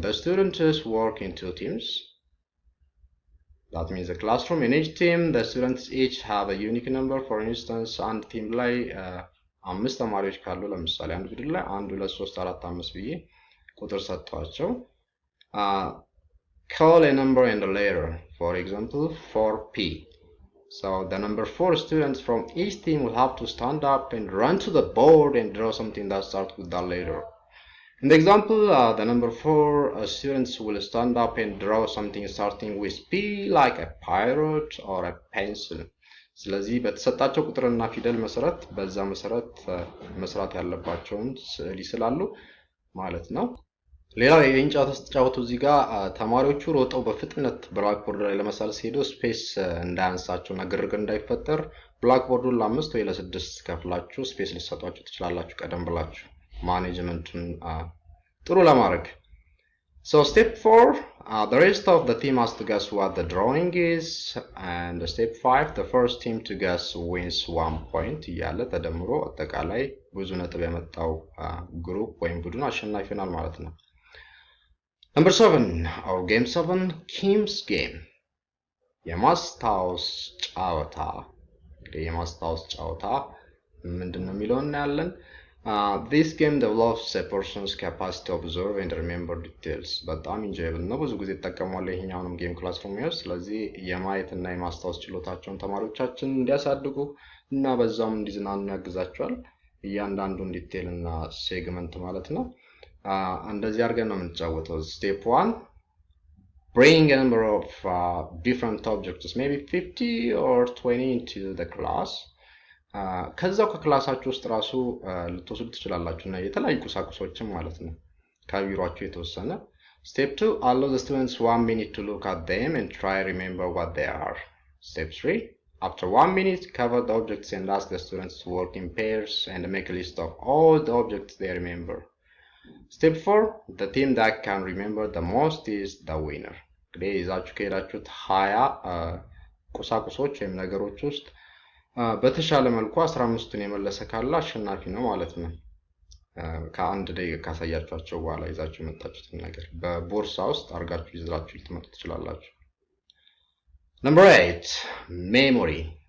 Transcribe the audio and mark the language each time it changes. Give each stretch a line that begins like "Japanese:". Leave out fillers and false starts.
English: The students work in 2 teams. That means the classroom. In each team, the students each have a unique number. For instance,
Amharic: አንድ ቲም ላይ 5 ተማሪዎች ካሉ ለምሳሌ አንድ ቡድን ላይ 1 2 3 4 5 ብዬ ቁጥር ሰጥቷቸው
English: call a number and a letter. For example, 4P. So the number 4 students from each team will have to stand up and run to the board and draw something that starts with that letter. In the example, the number 4 students will stand up and draw something starting with P, like a pirate or a pencil.
Amharic: ስለዚህ በተሰጣቸው ቁጥርና ፊደል መሰረት በዛ መሰረት መስራት ያለባቸውን ስዕል ይስላሉ ማለት ነው። ሌላው የእንጨት ተጫወቱ እዚህ ጋር ተማሪዎቹ ሮጠው በፍጥነት ብላክቦርድ ላይ ለመሳል ሲሄዱ ስፔስ እንዳያንሳቸውና ግርግር እንዳይፈጠር ብላክቦርዱን ለ5 ወይ ለ6 ከፍላችሁ ስፔስ ልትሰጧቸው ትችላላችሁ ቀደም ብላችሁ ማኔጅመንቱን ጥሩ ለማድረግ።
English: So step 4, the rest of the team has to guess what the drawing is, and step 5, the first team to guess wins 1 point
Amharic: እያለ ተደምሮ አጠቃላይ ብዙ ነጥብ ያመጣው ግሩፕ ወይም ቡድን አሸናፊ ይሆናል ማለት ነው።
English: Number 7, or game 7, Kim's game.
Amharic: የማስታወስ ጨዋታ። የማስታወስ ጨዋታ ምንድነው የሚለውን እናያለን።
English: This game develops a person's capacity to observe and remember details.
Amharic: በጣም ኢንጆይብል ነው። ብዙ ጊዜ ተጠቀሟለሁ ይሄኛውንም ጌም ክላስሩም ውስጥ። ስለዚህ የማየት እና የማስታወስ ችሎታቸውን ተማሪዎቻችን እንዲያሳድጉ እና በዛውም እንዲዝናኑ ያግዛቸዋል። እያንዳንዱን ዲቴል እና ሴግመንት ማለት ነው። እንደዚህ አድርገን ነው የምንጫወተው።
English: Step 1, bring a number of different objects, maybe 50 or 20 into the class.
Amharic: ከዛው ከክላሳችሁ ውስጥ ራሱ ልትወስዱ ትችላላችሁ እና የተለያዩ ቁሳቁሶችን ማለት ነው ከቢሮአችሁ የተወሰነ።
English: Step 2, allow the students 1 minute to look at them and try remember what they are. Step 3, after 1 minute, cover the objects and ask the students to work in pairs and make a list of all the objects they remember. Step 4, the team that can remember the most is the winner.
Amharic: እንግዲህ ይዛችሁ ከሄዳችሁት 20 ቁሳቁሶች ወይም ነገሮች ውስጥ በተሻለ መልኩ 15ቱን የመለሰ ካለ አሸናፊ ነው ማለት ነው። ከአንድ ደቂቃ ካሳያችኋቸው በኋላ ይዛችሁ የመጣችሁትን ነገር በቦርሳ ውስጥ አርጋችሁ ይዛችሁ ልትመጡ ትችላላችሁ።
English: Number 8, memory.